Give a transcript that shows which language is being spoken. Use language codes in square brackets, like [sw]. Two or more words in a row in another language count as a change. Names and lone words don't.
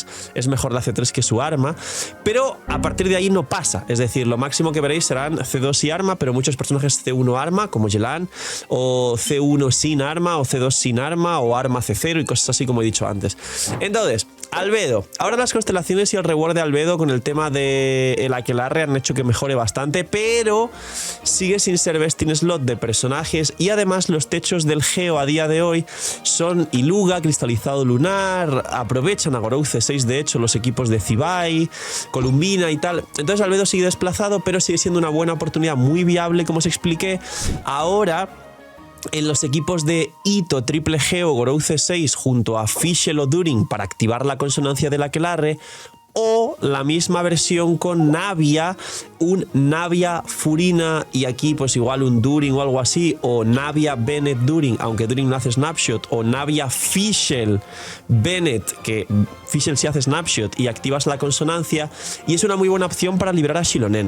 [es] Es mejor la C3 que su arma, pero a partir de ahí no pasa, es decir, lo máximo que veréis serán C2 y arma, pero muchos personajes C1 arma, como Yelan, o C1 sin arma, o C2 sin arma, o arma C0 y cosas así como he dicho antes. Entonces, Albedo. Ahora las constelaciones y el reward de Albedo con el tema de el Aquelarre han hecho que mejore bastante, pero sigue sin ser [en] best in slot [es] de personajes, y además los techos del Geo a día de hoy son Iluga, Cristalizado Lunar, aprovechan a Gorou C6 de hecho los equipos de Zibai, Columbina y tal. Entonces Albedo sigue desplazado, pero sigue siendo una buena oportunidad, muy viable, como os expliqué. Ahora, en los equipos de Ito, Triple Geo, Gorou C6 junto a Fischl o During para activar la consonancia del Aquelarre, o la misma versión con Navia, un Navia Furina y aquí pues igual un During o algo así, o Navia Bennett During, aunque During no hace snapshot, o Navia Fischl Bennett, que Fischl sí hace snapshot y activas la consonancia, y es una muy buena opción para liberar a Xilonen.